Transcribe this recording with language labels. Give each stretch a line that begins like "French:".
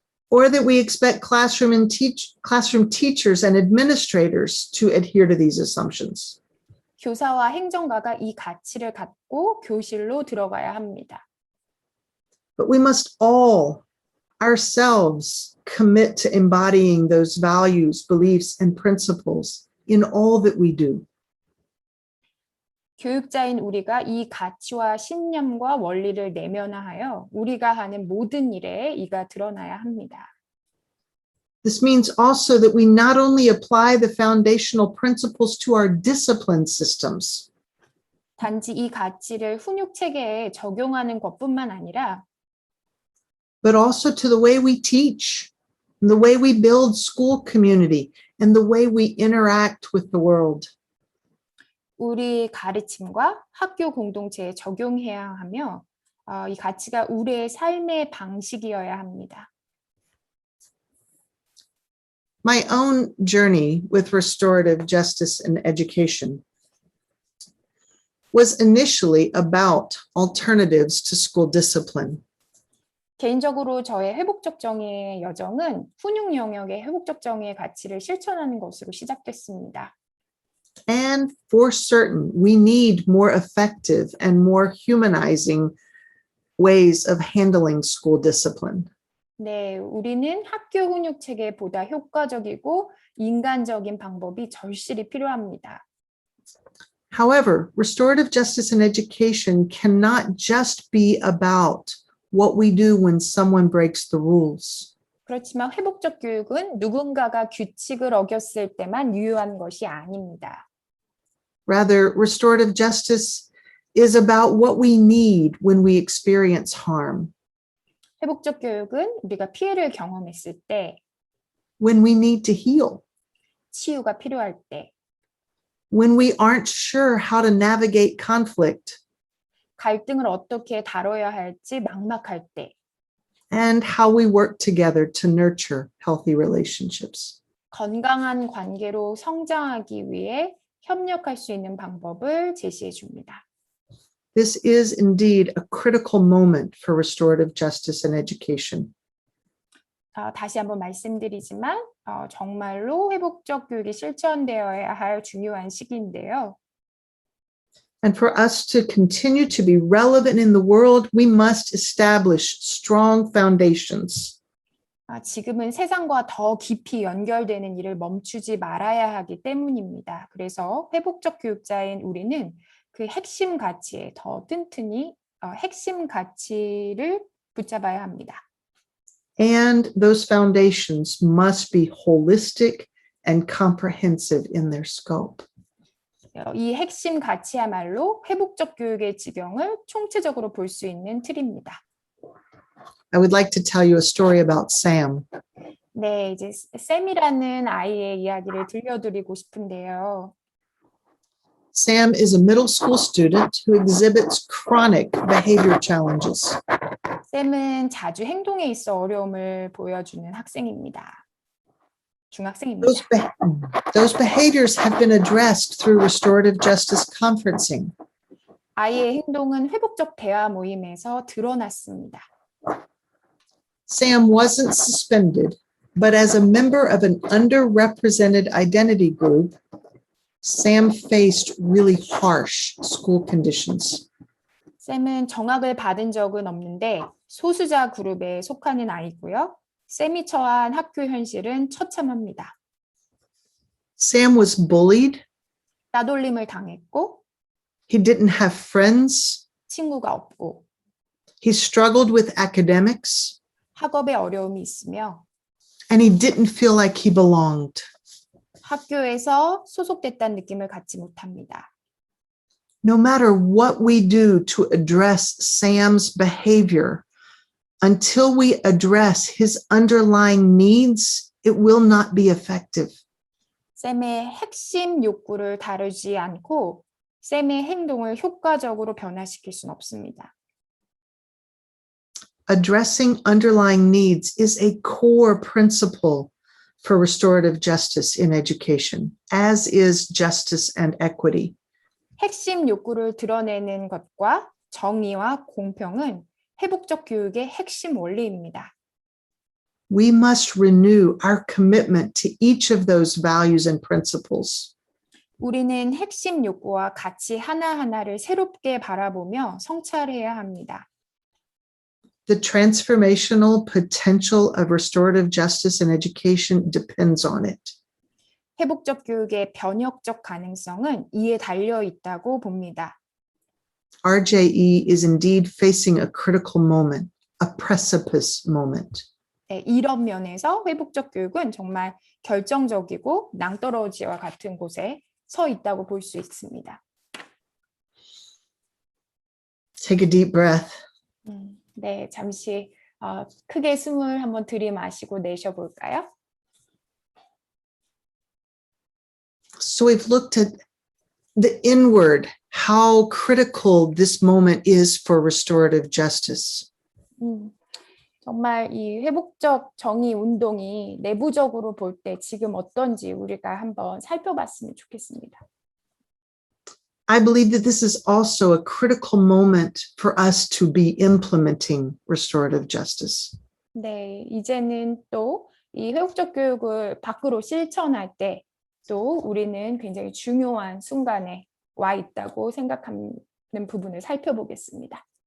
English: or that we expect classroom teachers and administrators to adhere to these assumptions.
Korean: 교사와 행정가가 이 가치를 갖고 교실로 들어가야 합니다.
English: But we must all ourselves commit to embodying those values, beliefs, and principles in all that we do.
Korean: 교육자인 우리가 이 가치와 신념과 원리를 내면화하여 우리가 하는 모든 일에 이가 드러나야 합니다.
English: This means also that we not only apply the foundational principles to our discipline systems,
Korean: 단지 이 가치를 훈육 체계에 적용하는 것뿐만 아니라
English: but also to the way we teach, and the way we build school community, and the way we interact with the world.
Korean: 우리 가르침과 학교 공동체에 적용해야 하며 이 가치가 우리의 삶의 방식이어야 합니다.
English: My own journey with restorative justice in education was initially about alternatives to school discipline.
Korean: 개인적으로 저의 회복적 정의의 여정은 훈육 영역의 회복적 정의의 가치를 실천하는 것으로 시작됐습니다.
English: And for certain, we need more effective and more humanizing ways of handling school discipline.
Korean: 네, 우리는 학교 훈육 체계보다 효과적이고 인간적인 방법이 절실히 필요합니다.
English: However, restorative justice in education cannot just be about what we do when someone breaks the rules.
Korean: 그렇지만 회복적 교육은 누군가가 규칙을 어겼을 때만 유효한 것이 아닙니다.
English: Rather, restorative justice is about what we need when we experience harm,
Korean: 회복적 교육은 우리가 피해를 경험했을 때,
English: when we need to heal,
Korean: 치유가 필요할 때,
English: when we aren't sure how to navigate conflict,
Korean: 갈등을 어떻게 다뤄야 할지 막막할 때,
English: and how we work together to nurture healthy relationships.
Korean: 건강한 관계로 성장하기 위해 협력할 수 있는 방법을 제시해 줍니다.
English: This is indeed a critical moment for restorative justice and education.
Korean: 다시 한번 말씀드리지만 정말로 회복적 교육이 실천되어야 할 중요한 시기인데요.
English: And for us to continue to be relevant in the world, we must establish strong foundations.
Korean: 지금은 세상과 더 깊이 연결되는 일을 멈추지 말아야 하기 때문입니다. 그래서 회복적 교육자인 우리는 그 핵심 가치에 더 튼튼히 핵심 가치를 붙잡아야 합니다.
English: And those foundations must be holistic and comprehensive in their scope.
Korean: 이 핵심 가치야말로 회복적 교육의 지경을 총체적으로 볼 수 있는 틀입니다.
English: I would like to tell you a story about Sam.
Korean: 네, 이제 샘이라는 아이의 이야기를 들려드리고 싶은데요.
English: Sam is a middle school student who exhibits chronic behavior challenges.
Korean: 샘은 자주 행동에 있어 어려움을 보여주는 학생입니다. 중학생입니다.
English: Those behaviors have been addressed through restorative justice conferencing.
Korean: 아이의 행동은 회복적 대화 모임에서 드러났습니다.
English: Sam wasn't suspended, but as a member of an underrepresented identity group, Sam faced really harsh school conditions.
Korean: 샘은 정학을 받은 적은 없는데 소수자 그룹에 속하는 아이고요. 샘이 처한 학교 현실은 처참합니다.
English: Sam was bullied.
Korean: 따돌림을 당했고
English: He didn't have friends.
Korean: 친구가 없고
English: He struggled with academics.
Korean: 학업에 어려움이 있으며
English: And he didn't feel like he belonged.
Korean: 학교에서 소속됐다는 느낌을 갖지 못합니다.
English: No matter what we do to address Sam's behavior, until we address his underlying needs, it will not be effective.
Korean: 샘의 핵심 욕구를 다루지 않고 샘의 행동을 효과적으로 변화시킬 수는 없습니다.
English: Addressing underlying needs is a core principle for restorative justice in education, as is justice and equity.
Korean: 핵심 욕구를 드러내는 것과 정의와 공평은 회복적 교육의 핵심 원리입니다.
English: We must renew our commitment to each of those values and principles.
Korean: 우리는 핵심 욕구와 가치 하나하나를 새롭게 바라보며 성찰해야 합니다.
English: The transformational potential of restorative justice in education depends on it.
Korean: 회복적 교육의 변혁적 가능성은 이에 달려 있다고 봅니다.
English: RJE is indeed facing a critical moment, a precipice moment.
Korean: 네, 이런 면에서 회복적 교육은 정말 결정적이고 낭떠러지와 같은 곳에 서 있다고 볼 수 있습니다.
English: Take a deep breath.
Korean: 네, 잠시 크게 숨을 한번 들이마시고 내쉬어볼까요?
English: So we've looked at the inward, how critical this moment is for restorative justice.
Korean: 정말 이 회복적 정의 운동이 내부적으로 볼 때 지금 어떤지 우리가 한번 살펴봤으면 좋겠습니다.
English: I believe that this is also a critical moment for us to be implementing restorative justice.
Korean: 네, 이제는 또 이 회복적 교육을 밖으로 실천할 때 또 우리는 굉장히 중요한 순간에 와 있다고 생각하는 부분을 살펴보겠습니다.